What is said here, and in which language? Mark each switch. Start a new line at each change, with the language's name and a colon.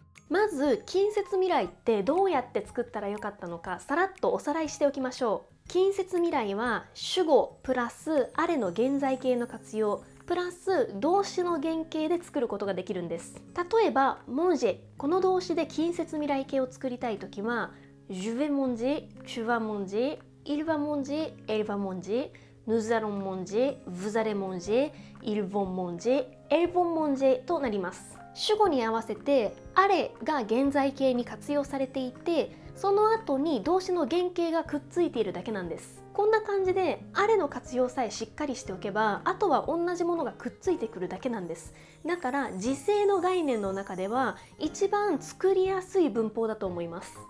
Japanese: まず近接未来ってどうやって作ったらよかったのか、さらっとおさらいしておきましょう。近接未来は主語プラスあれの現在形の活用プラス動詞の原型で作ることができるんです。例えばmanger、この動詞で近接未来形を作りたいときは
French: Je vais manger, tu vas manger, il va manger, elle va manger, nous allons manger, vous allez manger, ils vont manger, elles vont manger
Japanese: となります。主語に合わせてあれが現在形に活用されていて、その後に動詞の原型がくっついているだけなんです。こんな感じであれの活用さえしっかりしておけば、あとは同じものがくっついてくるだけなんです。だから時制の概念の中では一番作りやすい文法だと思います。